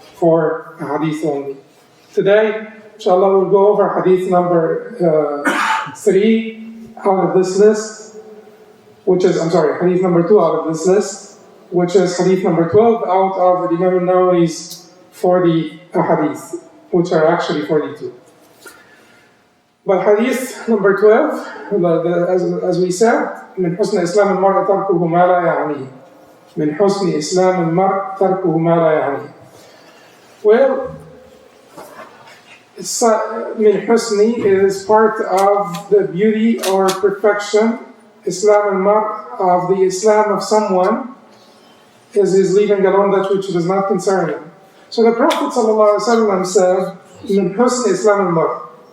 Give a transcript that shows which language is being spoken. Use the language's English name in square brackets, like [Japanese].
[English] 4 hadith only. Today, inshallah, we'll go over hadith number 3 out of this list, hadith number 2 out of this list, which is hadith number 12 out of Imam An-Nawawi's 40 hadith, which are actually 42. But hadith number 12, as we said, [Arabic] من حسن إسلام المرء تركه ما لا يعنيه. من حسن إسلام المرء تركه ما لا يعنيه. [English] Well, min husni is part of the beauty or perfection. Islam al-mar, of the Islam of someone, is his leaving alone that which does not concern him. So the Prophet ﷺ said, [Arabic] min husni Islam al-mar.